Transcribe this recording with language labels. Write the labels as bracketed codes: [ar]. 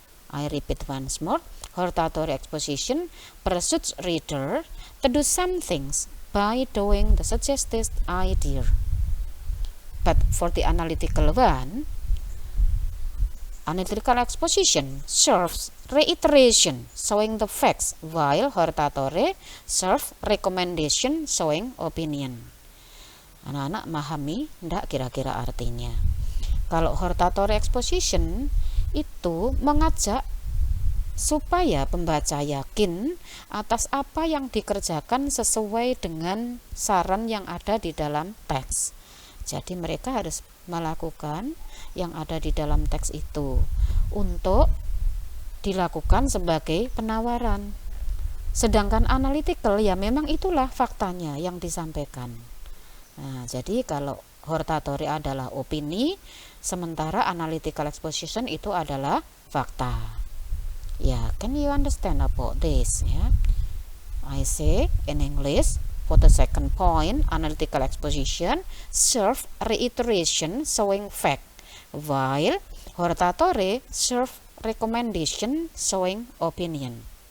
[en] I repeat once more. Hortatory exposition persuades reader to do some things by doing the suggested idea. But for the analytical one, Analytical exposition serves reiteration, showing the facts, while hortatory serves recommendation, showing opinion. [id] Anak-anak memahami enggak kira-kira artinya? Kalau hortatory exposition itu mengajak supaya pembaca yakin atas apa yang dikerjakan sesuai dengan saran yang ada di dalam teks. Jadi mereka harus melakukan yang ada di dalam teks itu untuk dilakukan sebagai penawaran. Sedangkan analytical ya memang itulah faktanya yang disampaikan. Nah, jadi kalau hortatory adalah opini, sementara analytical exposition itu adalah fakta. [en] Ya, can you understand about this? Ya, I say in English. For the second point, analytical exposition serve reiteration, showing fact, while hortatory serve recommendation, showing opinion.